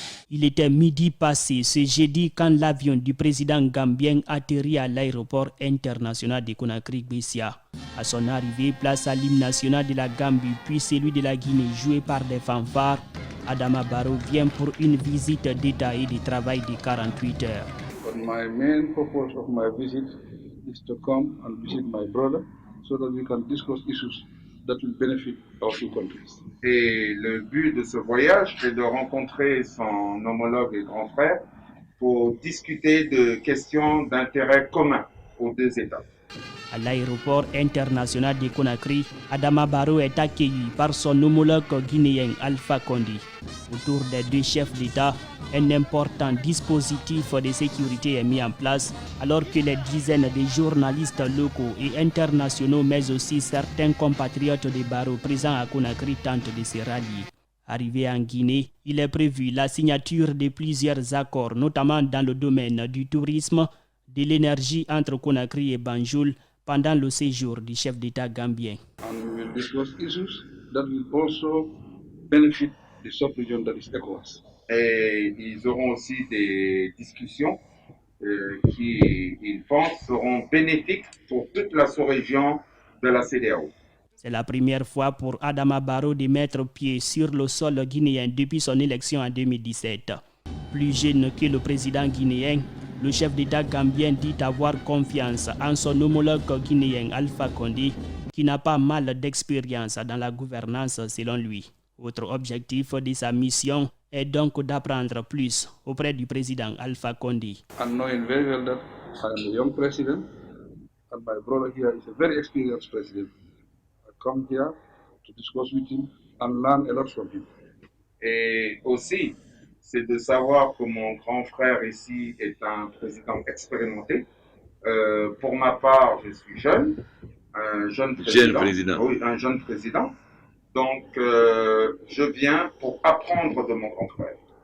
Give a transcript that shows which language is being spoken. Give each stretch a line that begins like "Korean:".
French: Il était midi passé ce jeudi quand l'avion du président gambien atterrit à l'aéroport international de Conakry-Bessia. À son arrivée, place à l'hymne national de la Gambie puis celui de la Guinée joué par des fanfares. Adama Barrow vient pour une visite détaillée du travail de 48 heures.
English: But my main purpose of my visit is to come and visit my brother so that we can discuss issues that will benefit our two countries.
French: Et le but de ce voyage est de rencontrer son homologue et grand frère pour discuter de questions d'intérêt commun aux deux États. À l'aéroport international de Conakry, Adama Barrow est accueilli par son homologue guinéen Alpha Condé. Autour des deux chefs d'État, un important dispositif de sécurité est mis en place alors que les dizaines de journalistes locaux et internationaux mais aussi certains compatriotes de Barrow présents à Conakry tentent de se rallier. Arrivé en Guinée, il est prévu la signature de plusieurs accords, notamment dans le domaine du tourisme, de l'énergie entre Conakry et Banjul pendant le séjour du chef d'État gambien.
English: And we will discuss issues that will also benefit the sub-region that is ECOWAS.
French: Et ils auront aussi des discussions qui, ils pensent, seront bénéfiques pour toute la sous-région de la CEDEAO. C'est la première fois pour Adama Barrow de mettre pied sur le sol guinéen depuis son élection en 2017. Plus jeune que le président guinéen, le chef d'État gambien dit avoir confiance en son homologue guinéen Alpha Condé, qui n'a pas mal d'expérience dans la gouvernance selon lui. Autre objectif de sa mission est donc d'apprendre plus auprès du président Alpha Condé.
English: And knowing very well that I am a young president and my brother here is a very experienced president, I come here to discuss with him and learn a lot from him.
French: Et aussi, c'est de savoir que mon grand frère ici est un président expérimenté. Pour ma part, je suis jeune, un jeune président. Oui, un jeune président. Donc, je viens pour apprendre de mon grand frère.